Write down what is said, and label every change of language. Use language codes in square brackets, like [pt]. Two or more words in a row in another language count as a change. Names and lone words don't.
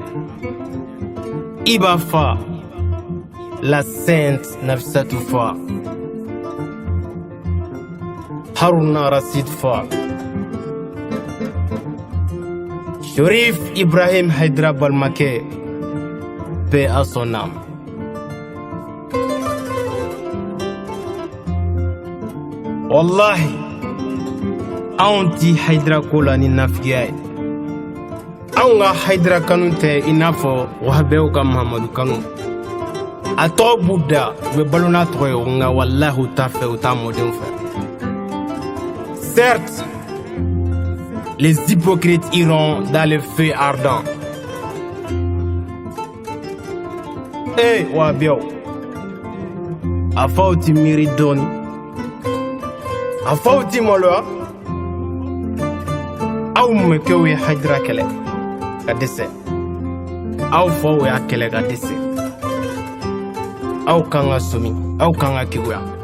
[bm] Iba fa la Sainte Nafissatou fa Haruna Rashid fa Sherif Ibrahim Hayidara Balmakɛ [fr] paix à son âme. [bm] Wallahi anw ti Hayidara ko la ni nafigiya ye anw ka Hayidara kanu tɛ i n'a fɔ wahabɛw ka Mahamadu kanu a tɔgɔ b'u da u bɛ balo n'a tɔgɔ ye nka wallahi u t'a fɛ u t'a mɔdenw fɛ. [fr] Certes, les hypocrites iront dans le feu ardent. [bm] Eh, wahabɛw a faw ti miiri dɔɔni a faw ti maloya aw mɔkɛw ye Hayidara kɛlɛ ka dɛsɛ aw faw y'a kɛlɛ ka dɛsɛ aw kan ka somi aw kan ka keguya